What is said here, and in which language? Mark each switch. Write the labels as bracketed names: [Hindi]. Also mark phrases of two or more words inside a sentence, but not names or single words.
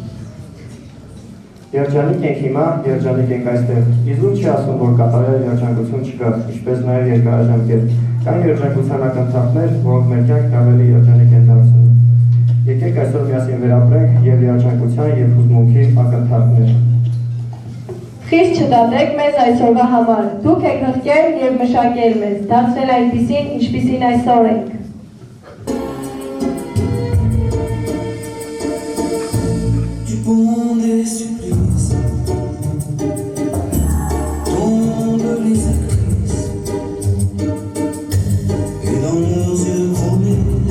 [Armenian] Երջանիկ ենք հիմա, երջանիկ ենք այստեղ։ Իզուր չի ասում, որ կատարյալ երջանկություն չկա, ինչպես նաև երկարաժամկետ։ Կան երջանկության ակնթարթներ, որոնք մեր կյանքն ավելի երջանիկ են դարձնում։ Եկեք այսօր միասին վերապրենք և երջանկության և հուզմունքի ակնթարթներ։ Խիստ չդատեք մեզ այսօրվա համար, դուք եք հղկել և մշակել մեզ, դարձնել այնպիսին, ինչպիսին այսօր ենք։ [French] Des surprises, tombent les actrices, et dans leurs yeux chromés,